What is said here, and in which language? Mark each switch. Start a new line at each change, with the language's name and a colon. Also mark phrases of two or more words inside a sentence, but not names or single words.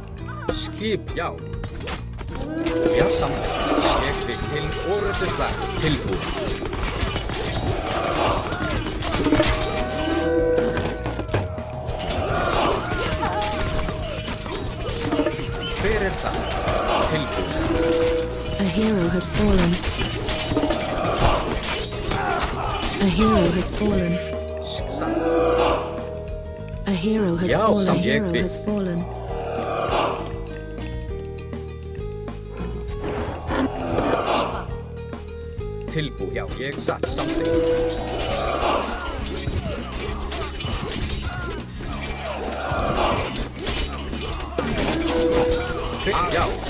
Icelandic: Skip, já. Já, samþykkt. Ég vil til orðusslag. Tilbúinn. Hver er það? Tilbúinn.
English: A hero has fallen. A hero has fallen. A hero has
Icelandic: Já,
English: fallen. A
Icelandic: samt ég
English: hero
Icelandic: vil.
English: has fallen.
Icelandic: Tilbúinn. Já, ég satt samþykkt. Já.